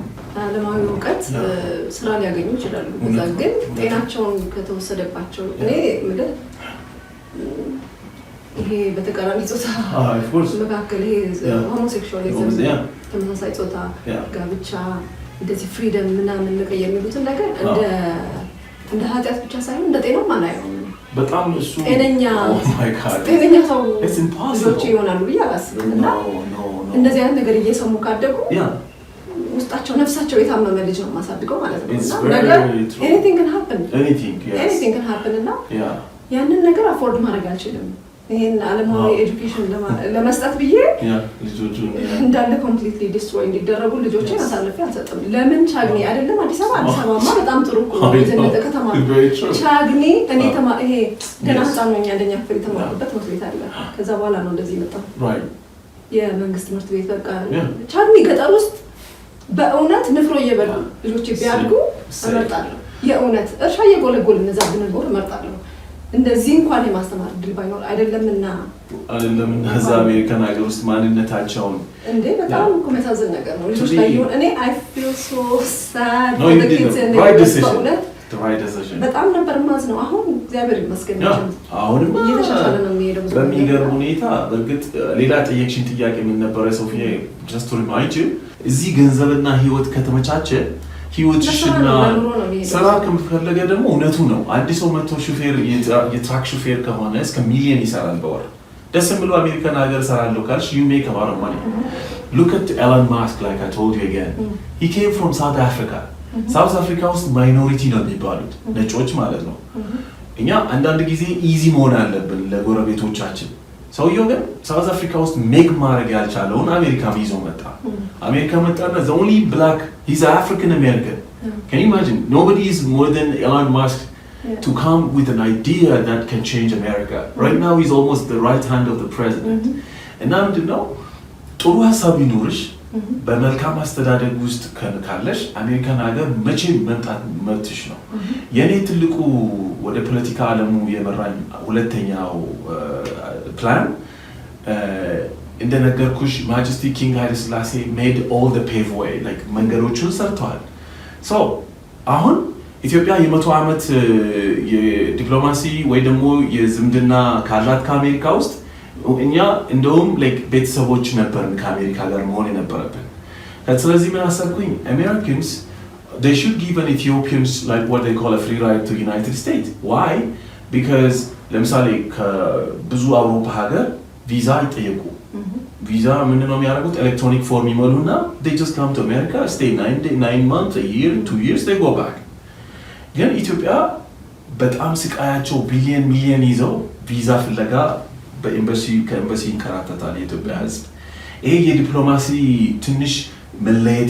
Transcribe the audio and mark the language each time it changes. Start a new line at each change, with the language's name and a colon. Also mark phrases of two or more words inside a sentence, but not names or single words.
Amharic: ዓለማዊ እውቀት ስራ ሊያገኙ ይችላሉ። ከዛ ግን ጤናቸውን ከተወሰደባቸው እኔ ምድር ይሄ በተቃራኒ ጾታ መካከል ይሄ ሆሞሴክሹዋሊዝም ተመሳሳይ ጾታ ጋብቻ እንደዚህ ፍሪደም ምናምን መቀየር የሚሉትን ነገር እንደ ኃጢአት ብቻ ሳይሆን እንደ ጤናም አናየውም። በጣም እሱ ጤነኛ ሰው ልጆች ይሆናሉ ብዬ አላስብም። እና እንደዚህ አይነት ነገር እየሰሙ ካደጉ ውስጣቸው ነፍሳቸው የታመመ ልጅ ነው ማሳድገው ማለት ነው። እና ነገር anything
English: can happen
Amharic: እና ያንን ነገር አፎርድ ማድረግ አልችልም። ይሄን ዓለማዊ ኤጁኬሽን ለመስጠት ብዬ እንዳለ
English: completely destroy
Amharic: እንዲደረጉ ልጆችን አሳልፌ አልሰጥም። ለምን ቻግኒ አይደለም አዲስ አበባ በጣም ጥሩ የዘነጠ ከተማ ቻግኒ እኔ ይሄ ገና ህፃን ነኝ አንደኛ ክፍል የተማርኩበት ትምህርት ቤት አለ። ከዛ በኋላ ነው እንደዚህ የመጣው የመንግስት ትምህርት ቤት። በቃ ቻግኒ ገጠር ውስጥ በእውነት ንፍሮ እየበሉ ልጆች ቢያድጉ እመርጣለሁ። የእውነት እርሻ እየጎለጎል እነዛ ብንኖር እመርጣለሁ። እንደዚህ እንኳን የማስተማር ድል ባይኖር አይደለምና እዛ አሜሪካን ሀገር ውስጥ ማንነታቸውን እንዴ በጣም እኮ የሚያሳዝን ነገር ነው። ልጆች ላይ ይሁን እኔ
English: I feel so sad for the kids and
Amharic: በጣም ነበር ማዝነው። አሁን እግዚአብሔር ይመስገን አሁንም እየተሻሻለ ነው የሚሄደው በሚገርም ሁኔታ። በእርግጥ ሌላ ጠየቅሽኝ ጥያቄ ምን ነበረ ሶፊያ?
English: just to remind you
Amharic: እዚህ ገንዘብና ህይወት ከተመቻቸ ህይወትሽና ስራ ከመፈለገ ደግሞ እውነቱ ነው። አንድ ሰው መቶ ሹፌር የትራክ ሹፌር ከሆነ እስከ ሚሊዮን ይሰራል በወር። ደስ ብሎ አሜሪካን ሀገር ሰራለሁ ካልሽ
English: you make a lot of money. Look at Elon Musk, like I told you again. He came from South Africa.
Amharic: South Africa ውስጥ ማይኖሪቲ ነው የሚባሉት ነጮች ማለት ነው። እኛ አንዳንድ ጊዜ ኢዚ መሆን አለብን ለጎረቤቶቻችን። ሰውየው ግን ሳውዝ አፍሪካ ውስጥ ሜክ ማድረግ ያልቻለውን አሜሪካ ይዞ መጣ። አሜሪካ መጣና
English: the only black, he's African American. Can you imagine? Nobody is more than Elon Musk to come with an idea that can change America. Right now he's almost the right hand of the president.
Amharic: እና ምንድነው ጥሩ ሀሳብ ይኖርሽ በመልካም አስተዳደግ ውስጥ ካለሽ አሜሪካን ሀገር መቼም መምጣት መብትሽ ነው። የኔ ትልቁ ወደ ፖለቲካ ዓለሙ የመራኝ ሁለተኛው ፕላን እንደነገርኩሽ ማጀስቲ ኪንግ ኃይለ ሥላሴ
English: made all the pave way, like
Amharic: መንገዶቹን ሰርተዋል። so አሁን ኢትዮጵያ የ100 ዓመት የዲፕሎማሲ ወይ ደግሞ የዝምድና ካላት ከአሜሪካ ውስጥ እኛ እንደውም like ቤተሰቦች ነበርን ከአሜሪካ ጋር መሆን የነበረብን። ስለዚህ ምን አሰብኩኝ
English: Americans they should give an Ethiopians like what they call a free ride to United States. Why?
Amharic: Because ለምሳሌ ከብዙ አውሮፓ ሀገር ቪዛ ይጠየቁ። ቪዛ ምንድነው የሚያደርጉት?
English: electronic form ይሞሉና they just come to America, stay 9 months, a year, 2 years, they go back.
Amharic: ግን ኢትዮጵያ በጣም ስቃያቸው ሚሊየን ይዘው ቪዛ ፍለጋ ከኤምባሲ ይንከራተታል የኢትዮጵያ ሕዝብ። ይሄ የዲፕሎማሲ ትንሽ መለየት